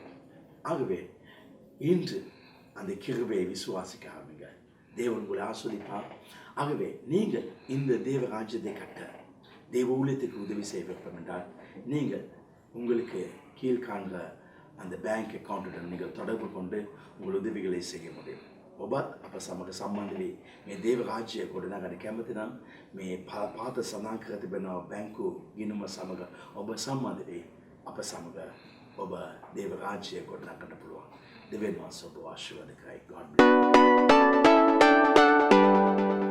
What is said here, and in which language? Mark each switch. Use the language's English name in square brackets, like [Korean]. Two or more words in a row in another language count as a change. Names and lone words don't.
[Tamil] ஆகவே இன்று அந்த கிருபையை விசுவாசிக்க ஆரம்பிங்க. தேவன் உங்களை ஆஸ்வதிப்பார். ஆகவே நீங்கள் இந்த தேவ ராஜ்யத்தை கட்ட, தேவ ஊழியத்துக்கு உதவி செய்ய வேண்டும் என்றால் நீங்கள் உங்களுக்கு கீழ்காண்கிற அந்த [English] bank accountடுடன் [Tamil] நீங்கள் தொடர்பு கொண்டு உங்கள் உதவிகளை செய்ய முடியும். [Sinhala] ඔබත් අප සමග සම්බන්ධ වී මේ දේව රාජ්‍යය ගොඩනගන්න කැමති නම් මේ පාත සඳහන් කර තිබෙන බැංකු ගිණුම සමග ඔබ සම්බන්ධ වී අප සමග ඔබ දේව රාජ්‍යය ගොඩනගන්න පුළුවන්. දෙවියන් වහන්සේ ඔබ ආශිර්වාද කරයි. [English] God bless.